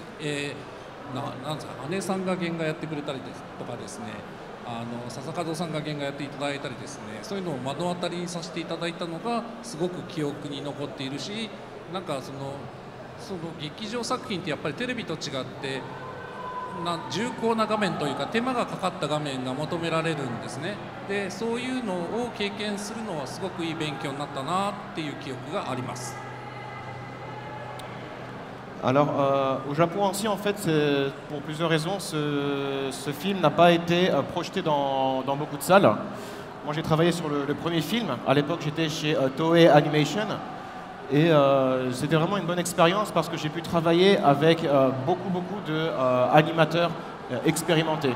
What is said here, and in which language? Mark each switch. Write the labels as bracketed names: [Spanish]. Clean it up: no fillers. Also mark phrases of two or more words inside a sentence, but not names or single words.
[Japanese] なんですか、姉さんが原画やってくれたりですとかですね、笹門さんが原画やっていただいたりですね、そういうのを目の当たりにさせていただいたのがすごく記憶に残っているし、なんかその劇場作品ってやっぱりテレビと違って重厚な画面というか手間がかかった画面が求められるんですね。でそういうのを経験するのはすごくいい勉強になったなっていう記憶があります。 [French] Alors, au Japon aussi, en fait, pour plusieurs raisons, ce film n'a pas été projeté dans beaucoup de salles. Moi, j'ai travaillé sur le premier film. À l'époque, j'étais chez Toei Animation. Et c'était vraiment une bonne expérience parce que j'ai pu travailler avec beaucoup d'animateurs expérimentés.